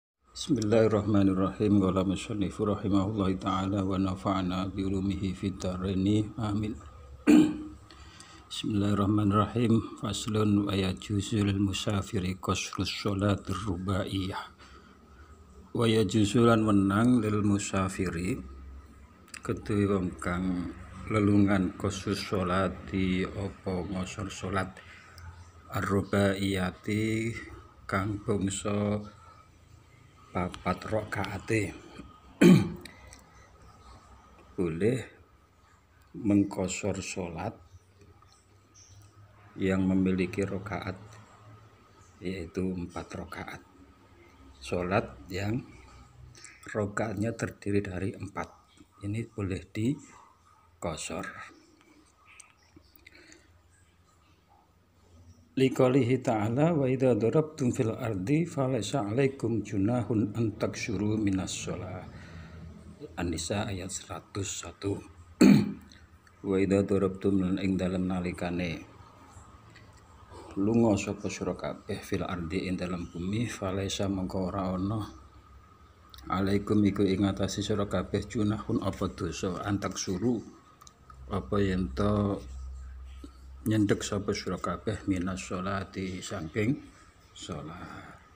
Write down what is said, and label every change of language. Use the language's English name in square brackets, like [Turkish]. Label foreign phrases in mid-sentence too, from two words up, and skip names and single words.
[Arabic] بسم الله الرحمن الرحيم. قال المصنف رحمه الله تعالى ونفعنا بعلومه في الدارين. Amin. بسم الله الرحمن الرحيم. فصل ويجوز للمسافر قصر الصلاة الرباعية. ويجوز [Javanese] lan menang [Arabic] للمسافر [Javanese] kedue wong kang lelungan [Arabic] قصر الصلاة [Javanese] di apa ngosor sholat ar-rubaiyati kang bangsa papat rakaate. [Indonesian] Boleh mengkosor sholat yang memiliki rakaat yaitu 4 rakaat. Sholat yang rakaatnya terdiri dari 4 ini boleh dikosor. [Arabic] لقوله تعالى وإذا ضربتم في الأرض فليس عليكم جناح أن تقصروا من الصلاة. [Indonesian] An-Nisa ayat 101. [Arabic] وإذا ضربتم [Javanese] lan ing dalem nalikane lunga sapa sira kabeh [Arabic] في الأرض [Javanese] ing dalem bumi falaysa mengko ora ana 'alaikum iku ing atase sira kabeh junahun apa dosa [Arabic] أن تقصروا [Javanese] apa yen to nyendek sapa sira kabeh [Arabic] من الصلاة [Javanese] saking salat.